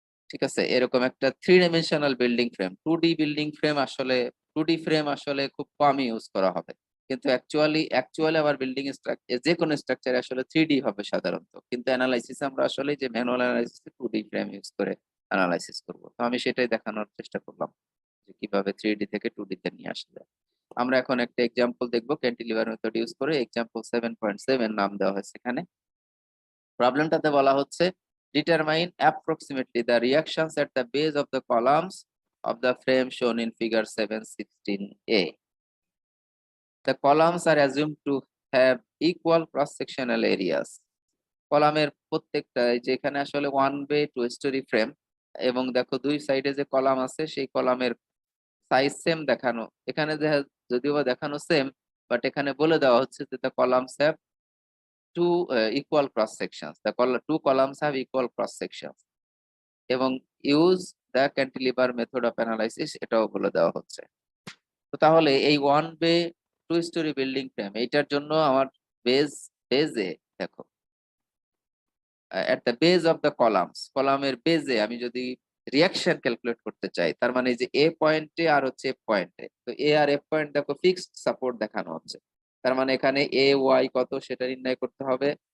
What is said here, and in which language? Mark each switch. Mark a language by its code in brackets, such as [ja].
[bn] ঠিক আছে, এরকম একটা 3 dimensional building frame, 2D building frame আসলে 2D ফ্রেম আসলে খুব কম ইউজ করা হবে, কিন্তু অ্যাকচুয়ালি আবার বিল্ডিং স্ট্রাকচার যে কোনো স্ট্রাকচার আসলে 3D হবে সাধারণত, কিন্তু অ্যানালাইসিস আমরা আসলে যে manual analysis 2D frame use করে অ্যানালাইসিস করব। তো আমি সেটাই দেখানোর চেষ্টা করলাম যে কিভাবে 3D থেকে 2D তে নিয়ে আসা যায়। আমরা এখন একটা এক্সাম্পল দেখবো ক্যান্টিলিভার মেথড ইউজ করে, এক্সাম্পল 7.7 নাম দেওয়া হয়েছে এখানে। প্রবলেমটাতে বলা হচ্ছে [en] determine approximately the reactions at the base of the columns of the frame shown in figure 716a. The columns are assumed to have equal cross sectional areas. [bn] কলামের প্রত্যেকটা যেখানে আসলে 1 বে 2 স্টোরি ফ্রেম এবং দেখো দুই সাইডে যে কলাম আছে সেই কলামের সাইজ সেম দেখানো, এখানে যদিও বা দেখানো সেম, বাট এখানে বলে দেওয়া হচ্ছে যে [en] the columns have equal cross sections. Two columns have equal cross sections. এবং use the cantilever method of analysis [bn] এটাও বলে দেওয়া হচ্ছে। তো তাহলে এই 1 বে 2 স্টোরি বিল্ডিং ফ্রেম এইটার জন্য আমার বেজে দেখো at the base of the কলামের বেজে আমি যদি রিয়াকশন ক্যালকুলেট করতে চাই, তার মানে যে এ পয়েন্টে আর হচ্ছে এফ পয়েন্টে, তো এ আর এফ পয়েন্ট দেখো ফিক্সড সাপোর্ট দেখানো হচ্ছে, তার মানে এখানে এ ওয়াই কত সেটা নির্ণয় করতে হবে।